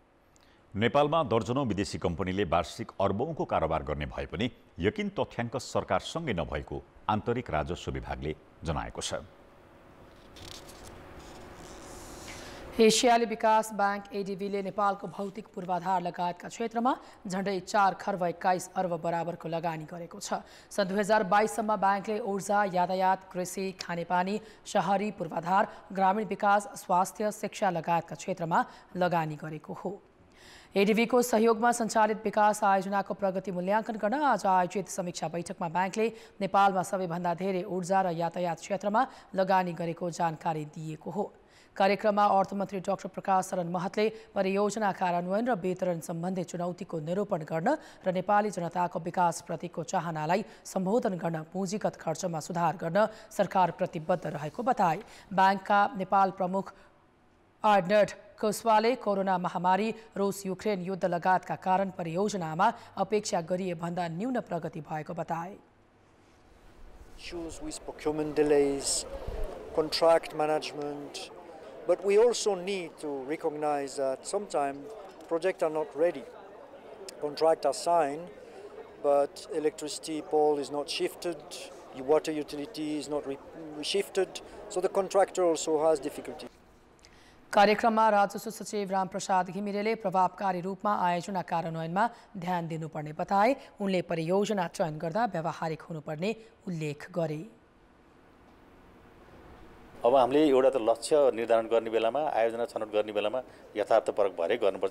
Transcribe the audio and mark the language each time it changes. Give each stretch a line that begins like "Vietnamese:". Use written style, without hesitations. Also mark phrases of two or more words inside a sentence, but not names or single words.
Nepali: नेपालमा दर्जनौं विदेशी कम्पनीले वार्षिक अर्बौंको कारोबार गर्ने भए पनि यकिन तथ्याङ्क सरकारसँगै नभएको आन्तरिक राजस्व विभागले जनाएको छ। एसियाली विकास बैंक ADB-ले नेपालको भौतिक पूर्वाधार लगायतका क्षेत्रमा झण्डै 4 खर्ब 21 अर्ब बराबरको लगानी गरेको छ। सन् 2022 सम्म बैंकले ऊर्जा, यातायात, कृषि, खानेपानी, शहरी पूर्वाधार, ग्रामीण विकास, स्वास्थ्य, शिक्षा लगायतका क्षेत्रमा लगानी गरेको हो। ADB-को सहयोगमा सञ्चालित विकास आयोजनाको प्रगति मूल्याङ्कन गर्न आज आयोजित समीक्षा बैठकमा बैंकले नेपालमा सबैभन्दा धेरै ऊर्जा र यातायात क्षेत्रमा लगानी गरेको जानकारी दिएको हो। कार्यक्रममा अर्थमन्त्री डाक्टर प्रकाश शरण महतले परियोजना कार्यान्वयन र वितरण सम्बन्धी चुनौतीको निरूपण गर्न र नेपाली जनताको विकासप्रतिको चाहनालाई सम्बोधन गर्न पुँजीगत खर्चमा सुधार गर्न सरकार प्रतिबद्ध रहेको बताए। बैंकका नेपाल प्रमुख आर्नल्ड कोस्वाले कोरोना महामारी, रूस युक्रेन युद्ध लगायतका कारण परियोजनामा अपेक्षा गरिए भन्दा न्यून प्रगति भएको बताए।
English: Issues with procurement delays, contract management, but we also need to recognize that sometimes projects are not ready. Contracts are signed, but electricity pole is not shifted, water utility is not shifted, so the contractor also has difficulty.
Nepali: कार्यक्रममा राजस्व सचिव रामप्रसाद घिमिरेले प्रभावकारी रूपमा आयोजना कार्यान्वयनमा ध्यान दिनुपर्ने बताए। उनले परियोजना चयन गर्दा व्यावहारिक हुनुपर्ने उल्लेख गरे। अब हामीले एउटा त लक्ष्य निर्धारण गर्ने बेलामा आयोजना छनौट गर्ने बेलामा यथार्थपरक भएरै गर्नुपर्छ।